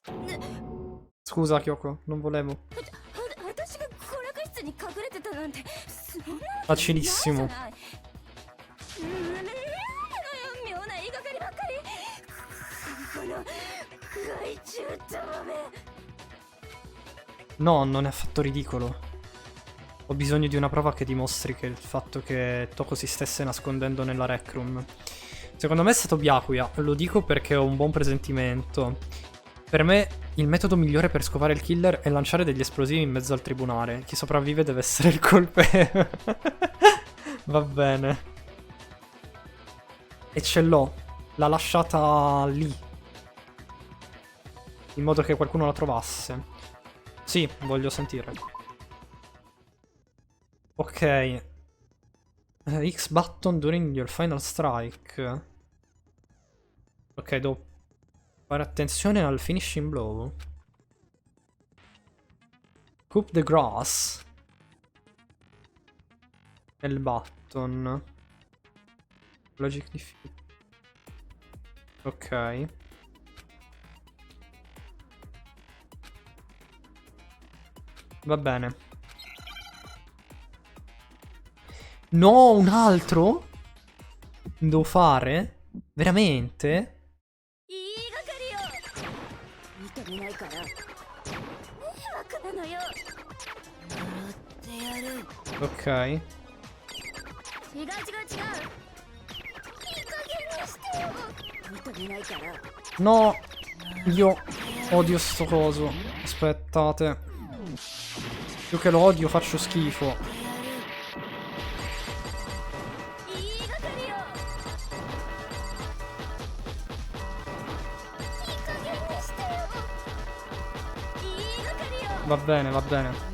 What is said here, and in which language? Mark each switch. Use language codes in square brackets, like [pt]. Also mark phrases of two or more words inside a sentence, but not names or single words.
[it] Scusa, Kyoko, non volevo. [ja] 私が娯楽室に隠れてたなんてそんな [it] Facilissimo. [ja] ないじゃない。妙な言いがかりばっかり。この害虫たまめ。 [it] No, non è affatto ridicolo. Ho bisogno di una prova che dimostri che il fatto che Toko si stesse nascondendo nella [en] rec room. [it] Secondo me è stato Byakuya, lo dico perché ho un buon presentimento. Per me il metodo migliore per scovare il killer è lanciare degli esplosivi in mezzo al tribunale. Chi sopravvive deve essere il colpevole. Va bene. E ce l'ho. L'ha lasciata lì. In modo che qualcuno la trovasse. Sì, voglio sentire. Ok. [en] X button during your final strike. [it] Ok, devo fare attenzione al [en] finishing blow. Coop the grass. [it] Nel button. [en] Logic defeat. [it] Ok. Va bene. No, un altro? Devo fare? Veramente? [ja] 言いがかりよ。認めないから迷惑なのよ。呪ってやる。 [it] Ok. [ja] 違う。いい加減にしてよ。 [it] No, io odio sto coso. Aspettate. Più che lo odio faccio schifo. Va bene, va bene.